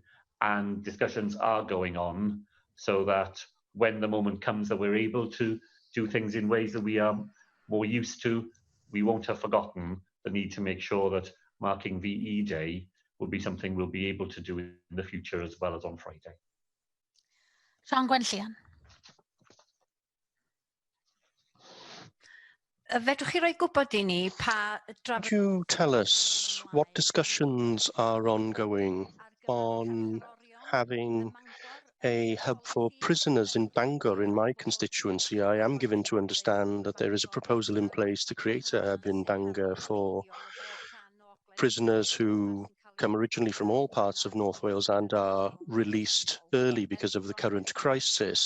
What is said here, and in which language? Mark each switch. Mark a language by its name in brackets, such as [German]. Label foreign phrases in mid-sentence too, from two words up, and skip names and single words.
[English] And discussions are going on so that when the moment comes that we're able to do things in ways that we are more used to, we won't have forgotten the need to make sure that marking VE Day will be something we'll be able to do in the future as well as on Friday. Sian Gwenllian. [Welsh] Fedrwch chi roi gwybod I ni pa... [English] Could you tell us what discussions are ongoing on having a hub for prisoners in Bangor in my constituency? I am given to understand that there is a proposal in place to create a hub in Bangor for prisoners who come originally from all parts of North Wales and are released early because of the current crisis.